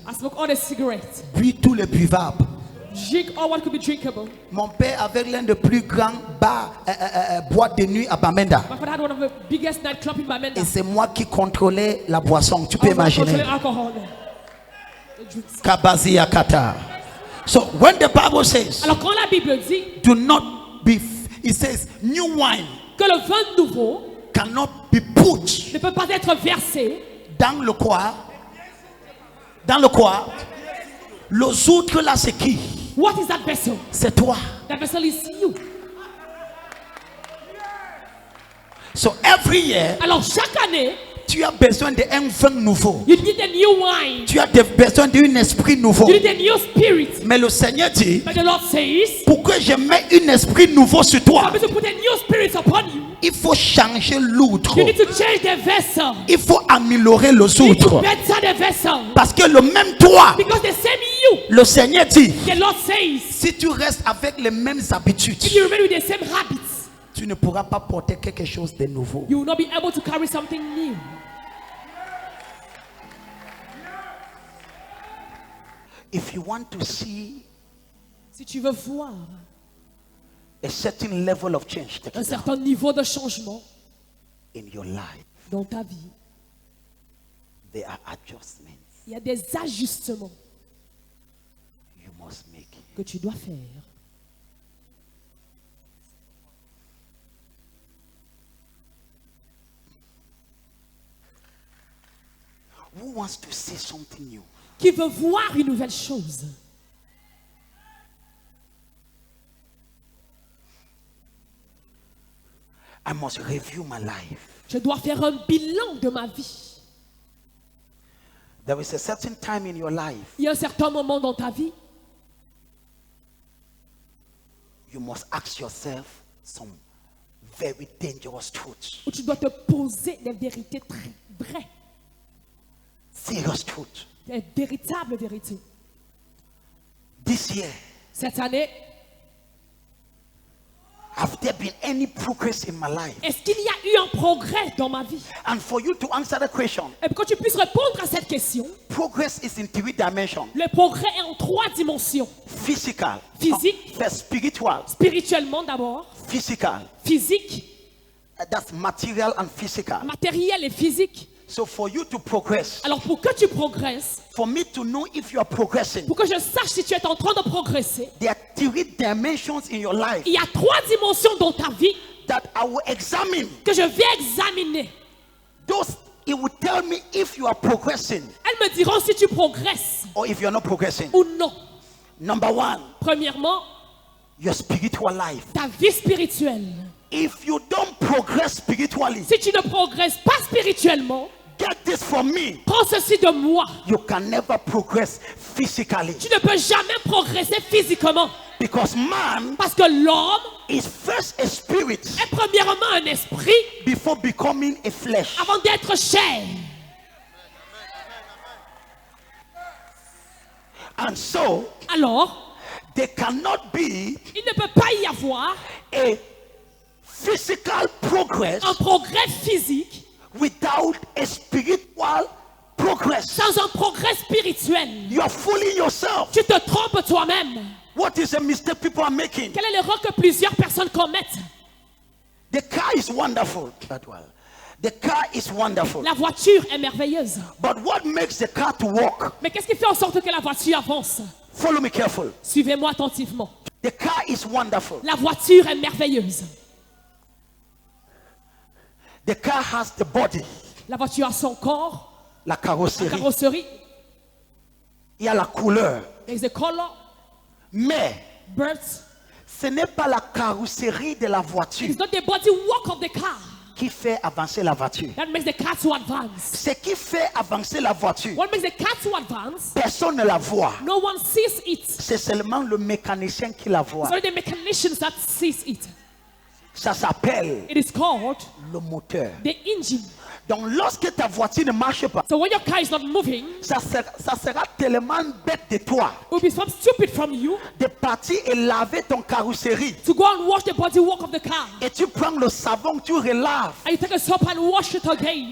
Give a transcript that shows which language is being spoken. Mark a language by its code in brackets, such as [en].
[en] I smoked all the cigarettes, [fr] bu tous les buvables. [en] Drink all what could be drinkable. [fr] Mon père avait l'un des plus grands bars, boîtes de nuit à Bamenda. [en] My father had one of the biggest nightclubs in Bamenda. [fr] Et c'est moi qui contrôlais la boisson. Tu peux [en] I was controlling [fr] imaginer. [en] alcohol there. The drinks. Kabazi Yakata. So when the Bible says, [fr] Alors quand la Bible dit [en] do not be, it says, new wine [fr] que le vin nouveau [en] cannot be put [fr] ne peut pas être versé dans le quoi? Dans le quoi? Les autres là, c'est qui? [en] what is that vessel? [fr] C'est toi. [en] That vessel is you. So every year, [fr] Alors chaque année, tu as besoin d'un vin nouveau. [en] you need a new wine. [fr] Tu as besoin d'un esprit nouveau. [en] You need a new spirit. [fr] Mais le Seigneur dit, [en] But the Lord says, [fr] pour que je mette un esprit nouveau sur [en] I'm [fr] toi, [en] going to put a new spirit upon you. [fr] il faut changer l'autre. [en] You need to change the vessel. [fr] Il faut améliorer les [en] You need to [fr] autres. [en] better the vessel. [fr] Parce que le même toi, [en] Because the same you, [fr] le Seigneur dit, [en] the Lord says, [fr] si tu restes avec les mêmes habitudes, [en] if you remain with the same habits, [fr] tu ne pourras pas porter quelque chose de nouveau. [en] you will not be able to carry something new. If you want to see [fr] Si tu veux voir [en] a certain level of change [fr] un certain niveau de changement [en] in your life, [fr] dans ta vie, [en] there are adjustments [fr] il y a des ajustements [en] you must make. [fr] que tu dois faire. [en] Who wants to see something new? [fr] Qui veut voir une nouvelle chose? [en] I must review my life. [fr] Je dois faire un bilan de ma vie. [en] There is a certain time in your life [fr] Il y a un certain moment dans ta vie, [en] you must ask yourself some very dangerous truths, [fr] où tu dois te poser des vérités très vraies, [en] serious truths. [fr] des véritables vérités. [en] This year, [fr] Cette année, [en] have there been any progress in my life? [fr] est-ce qu'il y a eu un progrès dans ma vie? [en] And for you to answer the question, [fr] Et pour que tu puisses répondre à cette question, [en] progress is in 3 dimensions: [fr] le progrès est en 3 dimensions. [en] physical, [fr] Physique. [en] first spiritual, [fr] Spirituellement d'abord, [en] physical. [fr] physique, [en] That's material and physical. [fr] matériel et physique. [en] So for you to progress, [fr] Alors pour que tu progresses, [en] for me to know if you are progressing, [fr] pour que je sache si tu es en train de progresser, [en] there are 3 dimensions in your life [fr] il y a 3 dimensions dans ta vie [en] that I will examine. [fr] que je vais examiner. [en] Those, it will tell me if you are progressing [fr] Elles me diront si tu progresses [en] or if you're not progressing. [fr] ou non. [en] Number 1, [fr] Premièrement, [en] your spiritual life. [fr] ta vie spirituelle. [en] If you don't progress spiritually, [fr] Si tu ne progresses pas spirituellement, [en] get this from me, [fr] prends ceci de moi. [en] you can never progress physically. [fr] Tu ne peux jamais progresser physiquement. [en] Because man [fr] Parce que l'homme [en] is first a spirit [fr] est premièrement un esprit [en] before becoming a flesh. [fr] avant d'être chair. [en] And so, [fr] Alors, [en] there cannot be [fr] il ne peut pas y avoir [en] a physical progress [fr] un progrès physique [en] without a spiritual progress. [fr] sans un progrès spirituel. [en] You are fooling yourself. [fr] Tu te trompes toi-même. [en] What is a mistake people are making? [fr] Quelle est l'erreur que plusieurs personnes commettent? [en] The car is wonderful. That one. The car is wonderful. [fr] La voiture est merveilleuse. [en] But what makes the car to walk? [fr] Mais qu'est-ce qui fait en sorte que la voiture avance? [en] Follow me careful. [fr] Suivez-moi attentivement. [en] The car is wonderful. [fr] La voiture est merveilleuse. [en] The car has the body, [fr] La voiture a son corps, la la carrosserie. carrosserie, Il y a la couleur. [en] there's the color, [fr] Mais birds. ce n'est pas la carrosserie de la voiture [en] It's not the body work of the car [fr] qui fait avancer la voiture. [en] that makes the car to advance. [fr] Ce qui fait avancer la voiture, [en] What makes the car to advance? [fr] personne ne la voit. [en] No one sees it. [fr] C'est seulement le mécanicien qui la voit. [en] It's only the mechanicians that sees it. [fr] Ça s'appelle [en] It is called [fr] le moteur. [en] the engine. [fr] Donc lorsque ta voiture ne marche pas, [en] So when your car is not moving, [fr] ça sera tellement bête de toi [en] it will be so stupid from you [fr] de partir et laver ton carrosserie. [en] to go and wash the bodywork of the car. [fr] Et tu prends le savon, tu relaves. [en] And you take a soap and wash it again.